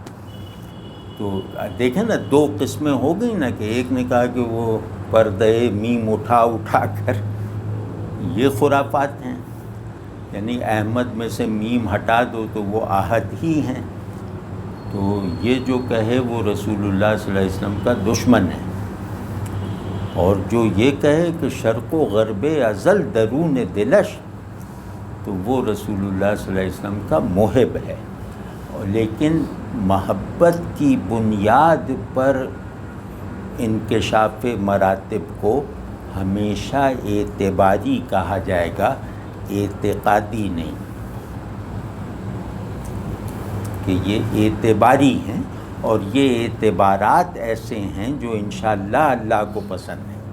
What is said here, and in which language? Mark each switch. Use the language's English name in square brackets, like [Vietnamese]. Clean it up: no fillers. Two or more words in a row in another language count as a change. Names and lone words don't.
[Urdu] تو دیکھیں نا، دو قسمیں ہو گئی نا، کہ ایک نے کہا کہ وہ پردے میم اٹھا کر، یہ خرافات ہیں، یعنی احمد میں سے میم ہٹا دو تو وہ احد ہی ہیں. تو یہ جو کہے وہ رسول اللہ [Arabic] صلی اللہ علیہ وسلم [Urdu] کا دشمن ہے. اور جو یہ کہے کہ [Persian] شرق و غرب ازل درون دلش، [Urdu] تو وہ رسول اللہ [Arabic] صلی اللہ علیہ وسلم [Urdu] کا محب ہے. لیکن محبت کی بنیاد پر انکشاف مراتب کو ہمیشہ اعتباری کہا جائے گا، اعتقادی نہیں، کہ یہ اعتباری ہیں اور یہ اعتبارات ایسے ہیں جو انشاءاللہ اللہ کو پسند ہیں.